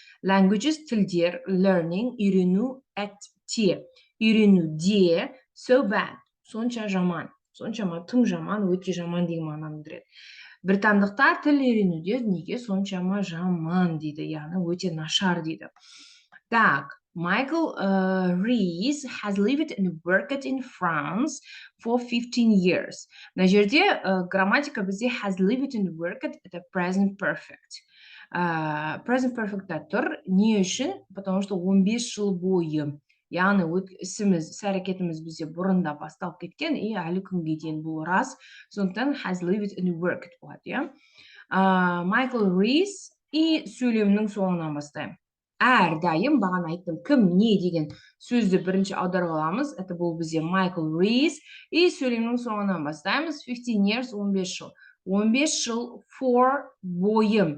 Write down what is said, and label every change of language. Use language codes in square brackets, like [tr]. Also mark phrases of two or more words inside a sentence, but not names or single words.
[kk] Languages, тілдер, learning, үйрену, at, те. үйренуде [en] so bad, [kk] сонша жаман, соншама тым жаман, өте жаман деген мағынаны білдіреді. Британдықтар тіл үйренуде неге соншама жаман дейді, яғни өте нашар дейді. Так, [en] Michael Rees has lived and worked in France for 15 years. [kk] Мына жерде грамматика бізде [en] has lived and worked [kk] это [en] present perfect. Present perfect'та [kk] тұр. Не үшін? [ru] Потому что [kk] 15 жыл бойы. Яғни ісіміз, іс-әрекетіміз бізде бұрында басталып кеткен, и әлі күнге дейін бұл рас. Сондықтан [en] has lived and worked [kk] болады, иә. Michael Rees и сөйлемнің соңынан бастаймын. Әрдайым, бағана айттым, кім, не деген сөзді бірінші аударып аламыз. Это бұл бізде Michael Rees. И сөйлемнің соңынан бастаймыз. 15 years, 15 жыл. 15 жыл for бойы.